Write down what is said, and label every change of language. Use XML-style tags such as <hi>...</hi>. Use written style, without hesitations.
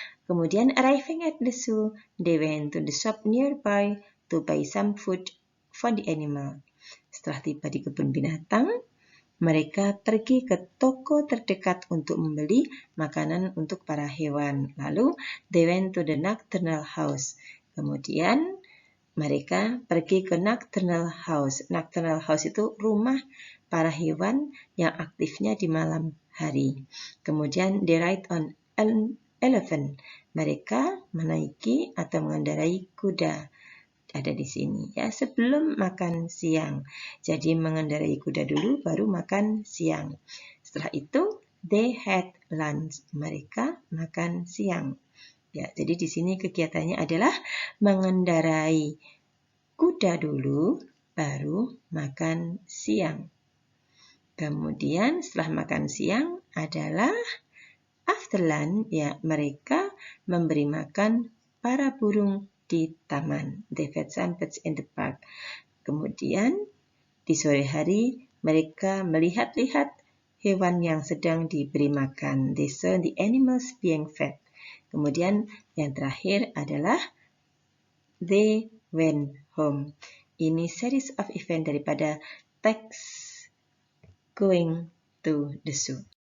<en>Kemudian arriving at the zoo, they went to the shop nearby to buy some food for the animal.</en> <id>Setelah tiba di kebun binatang, mereka pergi ke toko terdekat untuk membeli makanan untuk para hewan.</id> <en>Lalu, they went to the nocturnal house.</en> <id>Kemudian, mereka pergi ke nocturnal house. Nocturnal house itu rumah para hewan yang aktifnya di malam hari. Kemudian,</id> <en>they ride on an elephant.</en> <id>Mereka menaiki atau mengendarai kuda. Ada di sini ya, sebelum makan siang. Jadi mengendarai kuda dulu baru makan siang.</id> <en>Setelah itu they had lunch.</en> <id>Mereka makan siang. Ya, jadi di sini kegiatannya adalah mengendarai kuda dulu baru makan siang. Kemudian setelah makan siang adalah</id> <en>after lunch,</en> <id>ya, mereka memberi makan para burung di taman.</id> <en>They fed some birds in the park.</en> <id>Kemudian di sore hari mereka melihat-lihat hewan yang sedang diberi makan.</id> <en>They saw the animals being fed.</en> <id>Kemudian yang terakhir adalah</id> <en>they went home.</en> <id>Ini series of event daripada text going to the zoo.</id>